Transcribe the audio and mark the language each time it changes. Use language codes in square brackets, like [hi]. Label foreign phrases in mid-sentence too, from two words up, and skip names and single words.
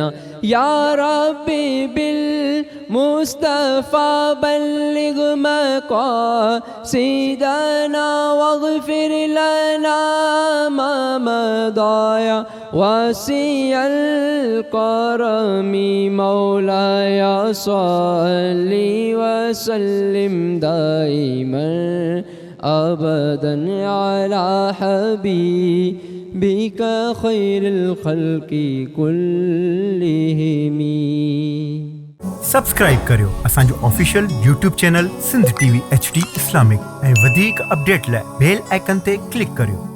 [ar] يا ربي بالمصطفى بلغ مقاصدنا واغفر لنا ما مضى يا واسع الكرم. مولاي صل وسلم دائما أبدا على حبيبك خير الخلق كلهم. [sd] सब्सक्राइब करियो असांजो [en] official YouTube channel [sd] सिंध टीवी HD इस्लामिक ऐं वधीक अपडेट लाइ [en] bell icon [sd] ते क्लिक करियो।